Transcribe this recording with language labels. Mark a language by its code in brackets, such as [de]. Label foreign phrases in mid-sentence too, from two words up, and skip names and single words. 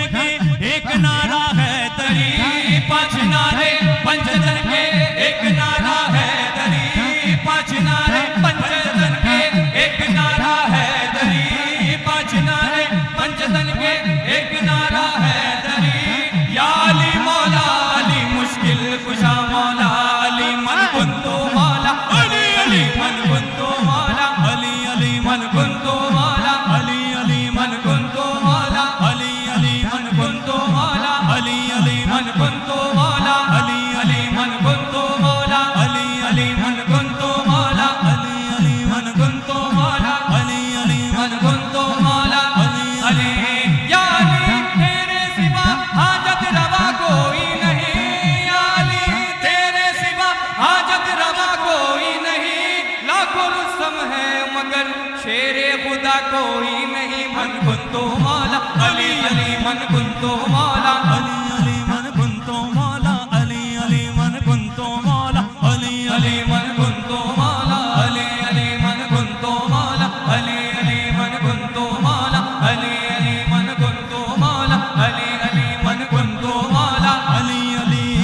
[ur] کے ایک نعرہ ہے تری پانچ نعرے پنجتن کے ایک نعرہ ہے تری پانچ نعرے پنجتن کے ایک نعرہ ہے تری پانچ نعرے پنجتن کے ایک نعرہ ہے تری یا علی مولا علی مشکل کشا مولا علی [ar] من کنتو مولا علی علی من کنتو مولا علی علی من کنتو مولا علی علی من کنتو مولا علی علی من کنتو مولا علی علی من کنتو مولا علی علی من کنتو مولا علی علی من کنتو مولا علی علی من کنتو مولا علی علی من کنتو مولا علی علی یا علی تیرے [ur] سوا حاجت روا کوئی نہیں یا علی تیرے سوا حاجت روا کوئی نہیں لاکھوں رستم ہے مگر شیر خدا کوئی نہیں [ar] من کنتو مولا علی علی من کنتو مولا علی علی من کنتو مولا علی علی من کنتو مولا علی علی من کنتو مولا علی علی من کنتو مولا علی علی من کنتو مولا علی علی من کنتو مولا علی علی من کنتو مولا علی علی